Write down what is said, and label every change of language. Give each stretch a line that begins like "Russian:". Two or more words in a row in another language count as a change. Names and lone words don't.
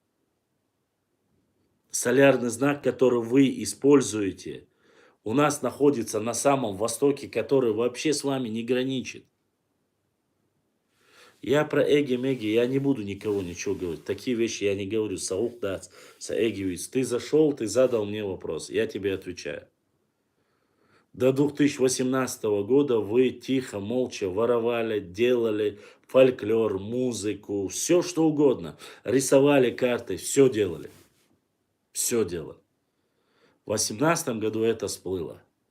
Russian: Солярный знак, который вы используете, у нас находится на самом востоке, который вообще с вами не граничит. Я про эги-меги, я не буду никого ничего говорить. Такие вещи я не говорю.
Chechen: Саук дац, саэгивиц.
Russian: Ты зашел, ты задал мне вопрос, я тебе отвечаю. До 2018 года вы тихо, молча воровали, делали фольклор, музыку, все что угодно. Рисовали карты, все делали. Все делали. В 2018 году это всплыло.